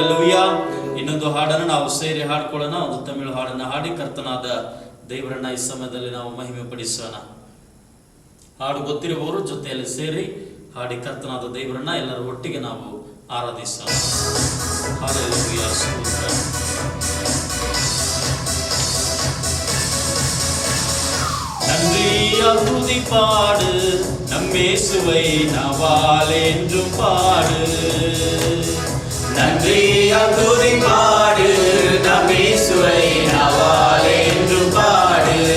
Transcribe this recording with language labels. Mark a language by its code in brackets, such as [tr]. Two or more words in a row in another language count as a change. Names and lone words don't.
[kn] ಹಲ್ಲೆಲೂಯಾ. ಇನ್ನೊಂದು ಹಾಡನ್ನು ನಾವು ಸೇರಿ ಹಾಡ್ಕೊಳ್ಳೋಣ. ಒಂದು ತಮಿಳು ಹಾಡನ್ನು ಹಾಡಿ ಕರ್ತನಾದ ದೇವರನ್ನ ಈ ಸಮಯದಲ್ಲಿ ನಾವು ಮಹಿಮೆ ಪಡಿಸೋಣ. ಹಾಡು ಗೊತ್ತಿರುವವರು ಜೊತೆಯಲ್ಲಿ ಸೇರಿ ಹಾಡಿ ಕರ್ತನಾದ ದೇವರನ್ನ ಎಲ್ಲರೂ ಒಟ್ಟಿಗೆ ನಾವು ಆರಾಧಿಸೋಣ. ಹಲ್ಲೆಲೂಯಾ, ಸ್ತೋತ್ರ. [ta] நன்றியால் துதி பாடு, நம் இயேசுவை நாவால் என்றும் பாடு. நன்றியால் துதி பாடு, நம் இயேசுவை நாவால் என்றும் பாடு.